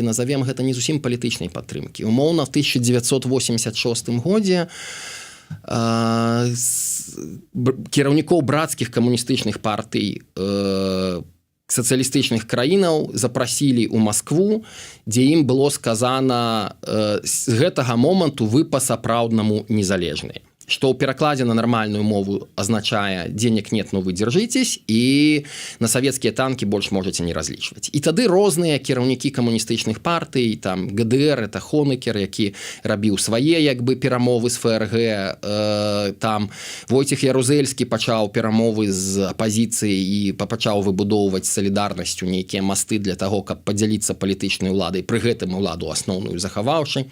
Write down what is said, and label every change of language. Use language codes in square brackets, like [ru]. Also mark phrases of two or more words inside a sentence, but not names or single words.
[be] Назовем гэта не зусім палітычнай падтрымкі. Умоўна, в 1986 годзе кіраўнікоў брацкіх камуністычных партый сацыялістычных краінаў запрасілі ў Маскву, дзе ім было сказана з гэтага моманту вы па-сапраўднаму незалежныя. Што ў перакладзе на нармальную мову азначае [ru] «денег нет, но вы держитесь», [be] і на савецкія танкі больш можаце не разлічваць. І тады розныя кіраўнікі камуністычных партый, там ГДР, это Хонекер, які рабіў свае перамовы з ФРГ, там Войцех Ярузельскі пачаў перамовы з апазіцыяй і пачаў выбудоўваць салідарнасцю нейкія масты для таго, каб падзяліцца палітычнай уладай, пры гэтым уладу асноўную захаваўшы.